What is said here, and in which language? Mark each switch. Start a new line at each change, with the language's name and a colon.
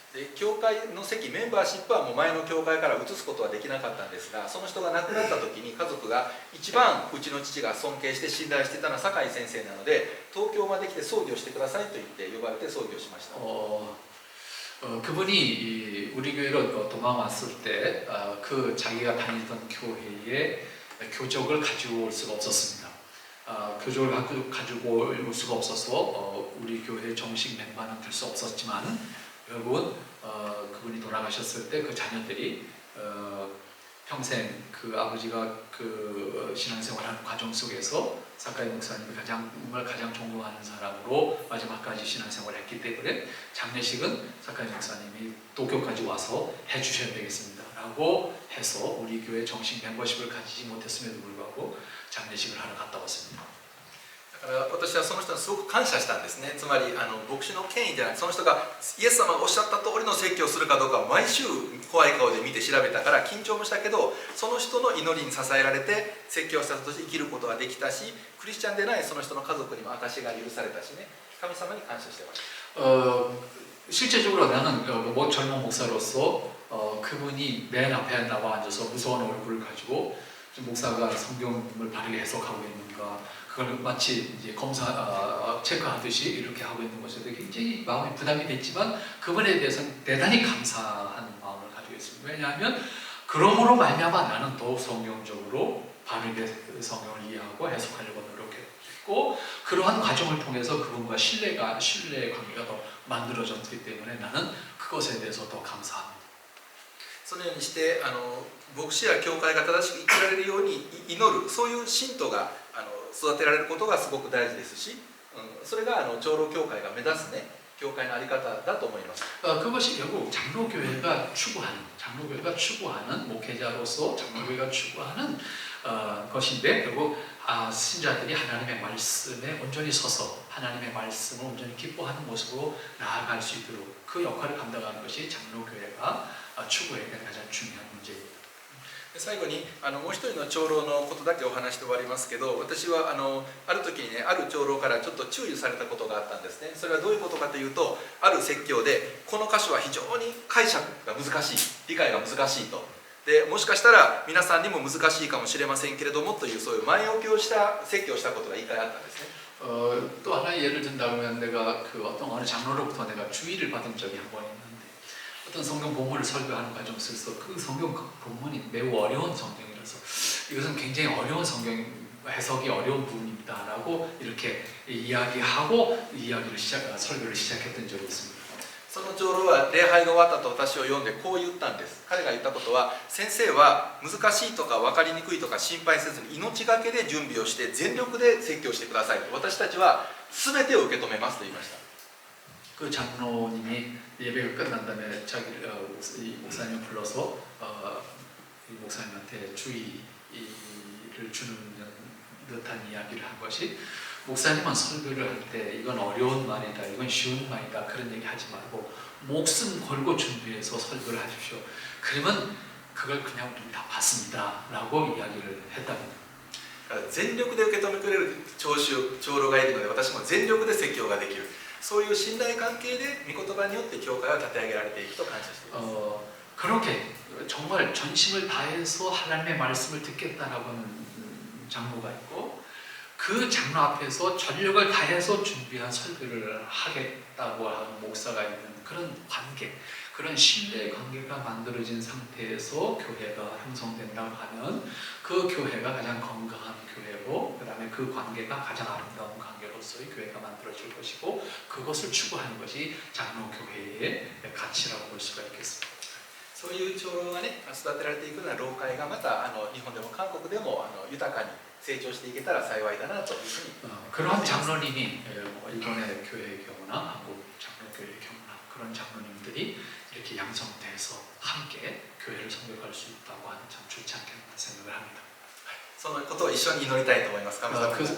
Japanese: で教会の席メンバーシップはもう前の教会から移すことはできなかったんですが、その人が亡くなった時に家族が一番うちの父が尊敬して信頼していたのは酒井先生なので、東京まで来て葬儀をしてくださいと言って呼ばれて葬儀をしました。
Korean: 그분이 우리 교회로 도망왔을 때 그 자기가 다니던 교회에 교적을 가지고 올 수가 없었습니다. 교적을 가지고 올 수가 없어서 우리 교회 정식 멤버는 될 수 없었지만 결국은 그분이 돌아가셨을 때 그 자녀들이 평생 그 아버지가 그 신앙생활하는 과정 속에서 사카이 목사님이 정말 가장 존경하는 사람으로 마지막까지 신앙생활을 했기 때문에 장례식은 사카이 목사님이 도쿄까지 와서 해주셔야 되겠습니다 라고 해서 우리 교회 정식 멤버십을 가지지 못했음에도 불구하고 장례식을 하러 갔다 왔습니다.
Japanese: だから私はその人にすごく感謝したんですね。つまり牧師の権威じゃなくて、その人がイエス様がおっしゃった通りの説教をするかどうかを毎週怖い顔で見て調べたから緊張もしたけど、その人の祈りに支えられて説教者として生きることができたし、クリスチャンでないその人の家族にも証が許されたしね、神様に感謝してました。
Korean: 실제적으로 나는 젊은 목사로서 그분이 맨 앞에 나와 앉아서 무서운 얼굴을 가지고 목사가 성경을 바르게 해석하고 있는가, 그걸 마치 이제 체크하듯이 이렇게 하고 있는 것에 굉장히 마음이 부담이 됐지만 그분에 대해서는 대단히 감사한 마음을 가지고 있습니다. 왜냐하면 그러므로 말미암아 나는 더욱 성경적으로 바르게 성경을 이해하고 해석하려고 노력했고, 그러한 과정을 통해서 그분과 신뢰의 관계가 더 만들어졌기 때문에 나는 그것에 대해서 더 감사합니다.
Japanese: そのようにして牧師や教会が正しく生きられるように祈る、そういう信徒が育てられることがすごく大事ですし、それが長老教会が目指すね教会の在り方だと思います。
Korean: 그것이 결국 장로교회가 추구하는 목회자로서 장로교회가 추구하는 것인데, 결국 신자들이 하나님의 말씀에 온전히 서서 하나님의 말씀을 온전히 기뻐하는 모습으로 나아갈 수 있도록 그 역할을 감당하는 것이 장로교회가 추구해야 될 가장 중요한 문제입니다.
Japanese: 最後にもう一人の長老のことだけお話して終わりますけど、私はある時にね、ある長老からちょっと注意されたことがあったんですね。それはどういうことかというと、ある説教でこの箇所は非常に解釈が難しい、理解が難しいと。でもしかしたら皆さんにも難しいかもしれませんけれどもという、そういう前置きをした説教をしたことが一回あったんですね。
Korean: 또 하나의 예를 든다면 내가 어느 장로로부터 내가 주의를 받은 적이 한 번 있는데, 어떤 성경 본문을 설교하는 과정 속에서 그 성경 본문이 매우 어려운 성경이라서 이것은 굉장히 어려운 성경 해석이 어려운 부분입니다라고 이렇게 이야기하고 설교를 시작했던 적이 있습니다.
Japanese: その長老は礼拝が終わったと私を読んでこう言ったんです。彼が言ったことは、先生は難しいとか分かりにくいとか心配せずに命がけで準備をして全力で説教してくださいと、私たちは全てを受け止めますと言いました。
Korean: 그 장로님이 예배가 끝난 다음에 목사님을 불러서 이 목사님한테 주의를 주는 듯한 이야기를 한 것이, 목사님은 설교를 할 때 이건 어려운 말이다, 이건 쉬운 말이다 그런 얘기 하지 말고 목숨 걸고 준비해서 설교를 하십시오. 그러면 그걸 그냥 우리 다 받습니다 라고 이야기를 했답니다.
Japanese: 全力で受け止めてくれる長老がいるので、私も全力で説教ができる、そういう信頼関係で御言葉によって教会は立て上げられていくと感謝しています。
Korean: 그렇게 정말 전심을 다해서 하나님의 말씀을 듣겠다라고 하는 장로가 있고, 그 장로 앞에서 전력을 다해서 준비한 설교를 하겠다고 하는 목사가 있는 그런 관계, 그런 신뢰의 관계가 만들어진 상태에서 교회가 형성된다고 하면 그 교회가 가장 건강한 교회고, 그 다음에 간의 그 관계가 가장 아름다운 관계로서의 교회가 만들어질 것이고 그것을 추구하는 것이 장로교회의 가치라고 볼 수가 있겠습니다.
Japanese: そういう長老がね育てられていくような老会がまた日本でも韓国でも豊かに成長していけたら幸いだなというふうに
Korean: 그런 장로님이 일본의 교회의 경우나 한국 장로교회의 경우나 그런 장로님들이 이렇게 양성돼서 함께 교회를 성격할 수 있다고 하는 참 좋지 않겠나 생각을 합니다.
Japanese: そのことを一緒に祈りたいと思います。神様に